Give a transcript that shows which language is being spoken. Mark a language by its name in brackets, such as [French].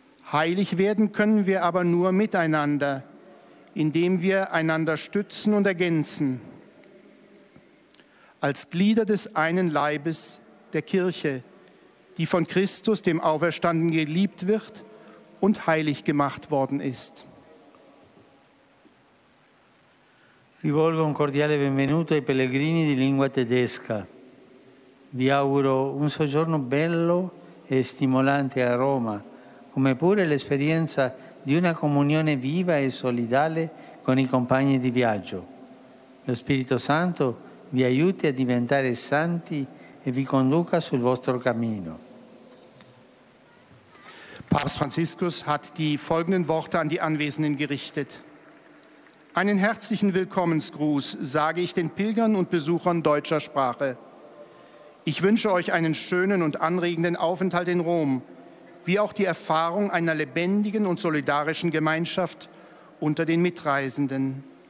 [German] Heilig werden können wir aber nur miteinander, indem wir einander stützen und ergänzen. Als Glieder des einen Leibes, der Kirche, die von Christus, dem Auferstandenen, geliebt wird und heilig gemacht worden ist. [Italian] Rivolgo un cordiale benvenuto ai pellegrini di lingua tedesca. Vi auguro un soggiorno bello e stimolante a Roma, come pure l'esperienza di una comunione viva e solidale con i compagni di viaggio. Lo Spirito Santo vi aiuti a diventare santi e vi conduca sul vostro cammino. [German] Papst Franziskus hat die folgenden Worte an die Anwesenden gerichtet. Einen herzlichen Willkommensgruß sage ich den Pilgern und Besuchern deutscher Sprache. Ich wünsche euch einen schönen und anregenden Aufenthalt in Rom, wie auch die Erfahrung einer lebendigen und solidarischen Gemeinschaft unter den Mitreisenden.